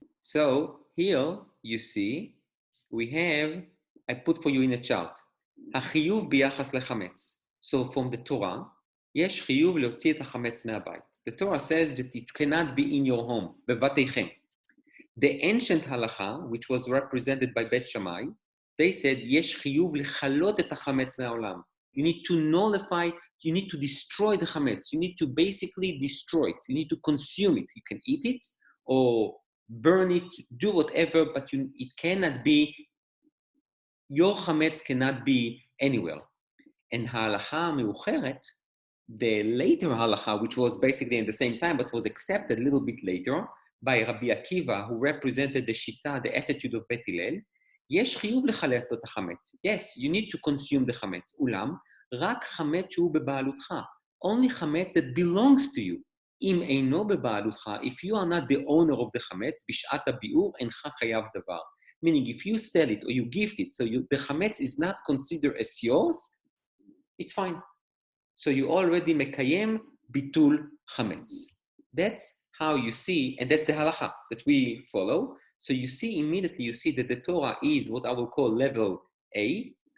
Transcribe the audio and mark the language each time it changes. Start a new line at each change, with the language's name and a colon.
English: So here you see, we have, I put for you in a chart,
Hebrew: החיוב ביחס לחמץ.
English: So from the Torah,
Hebrew: יש חיוב להוציא את החמץ מהבית.
English: The Torah says that it cannot be in your home, בבתיכם. The ancient halacha, which was represented by Bet Shammai, they said,
Hebrew: יש חיוב לכלות את החמץ מהעולם.
English: You need to nullify, you need to destroy the chametz. You need to basically destroy it. You need to consume it. You can eat it or burn it, do whatever, but it cannot be, your chametz cannot be anywhere. And halacha meucheret, the later halacha, which was basically in the same time, but was accepted a little bit later by Rabbi Akiva, who represented the shita, the attitude of Bet Hillel,
Hebrew: יש חיוב לחלט את החמץ.
English: Yes, you need to consume the חמץ.
Hebrew: אולם, רק חמץ שהוא בבעלותך.
English: Only חמץ that belongs to you.
Hebrew: אם אינו בבעלותך,
English: if you are not the owner of the
Hebrew: חמץ, בשעת הביאור אינך חייב דבר.
English: Meaning, if you sell it or you gift it, so the חמץ is not considered as yours, it's fine. So you already
Hebrew: מקיים ביטול חמץ.
English: That's how you see, and that's the halacha that we follow. So you see immediately, you see that the Torah is what I will call level A.